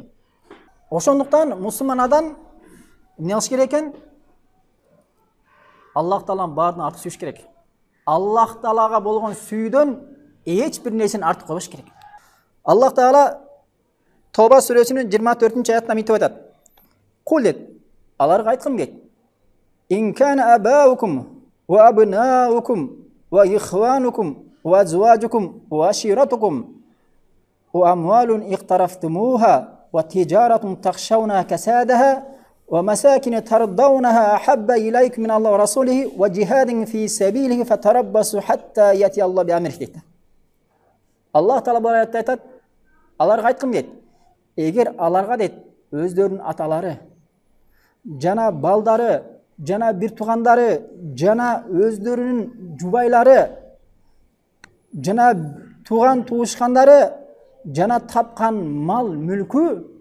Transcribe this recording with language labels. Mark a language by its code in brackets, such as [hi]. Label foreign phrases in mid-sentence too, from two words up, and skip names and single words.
[ky] Ошондуктан мусулман адам эмне кылыш керек экен? Аллах Тааланын баардыгын артык сүйүш керек. Аллах Таалага болгон сүйүүдөн эч бир нерсени артык койбош керек. Аллах Таала Тоба сүрөсүнүн 24-аятында мынтип айтат. Кул дейт, аларга айткым дейт. [ar] إن كان آباؤكم وأبناؤكم وإخوانكم وأزواجكم وعشيرتكم وأموال اقترفتموها وتجارة تخشون كسادها ومساكن ترضونها أحب إليكم من الله ورسوله وجهاد في سبيله فتربصوا حتى يأتي الله بأمره дейт. [ky] Аллах Таала бул аятта айтат, аларга айткым дейт. Эгер аларга дейт өздөрүнүн аталары, жана балдары, жана бир туугандары, жана өздөрүнүн жубайлары, жана тууган туушкандары, жана тапкан мал мүлкү,